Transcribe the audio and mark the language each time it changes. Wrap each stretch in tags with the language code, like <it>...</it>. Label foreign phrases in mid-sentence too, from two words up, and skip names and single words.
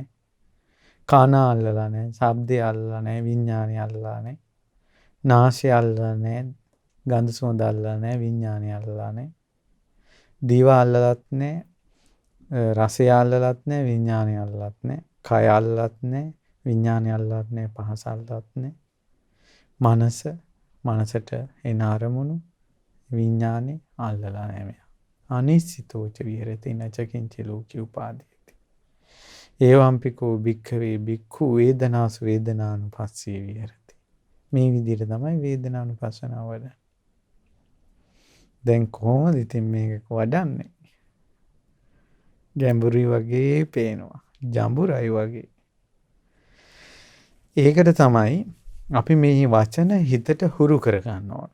<si>කන අල්ලලා නෑ, ශබ්දය අල්ලලා නෑ, විඥානය අල්ලලා නෑ, නාසය අල්ලලා නෑ, ගන්ධ සුවඳ අල්ලලා නෑ, විඥානය අල්ලලා නෑ, දිව අල්ලලත් නෑ, රසය අල්ලලත් නෑ, විඥානය අල්ලලත් නෑ, කය අල්ලලත් නෑ, විඥානය අල්ලලත් නෑ, පහස අල්ලලත් නෑ, මනසට එන අරමුණු විඥානේ අල්ලලා නෑ මෙයා.</si> <pi>අනිශ්චිතෝච විහෙරති නචකින්චි ලෝකේ උපාදීයති. ඒවම්පිකෝ භික්ඛවේ භික්ඛු වේදනාසු වේදනානුපස්සී විහෙරති.</pi> <si>මේ විදිහට තමයි වේදනානුපස්සනාව වඩන්නේ. දැන් කොහොමද ඉතින් මේක වඩන්නේ? ගැඹුරුයි වගේ පේනවා. ජඹුරයි වගේ. ඒකට තමයි අපි මේ වචන හිතට හුරු කර ගන්න ඕන.</si>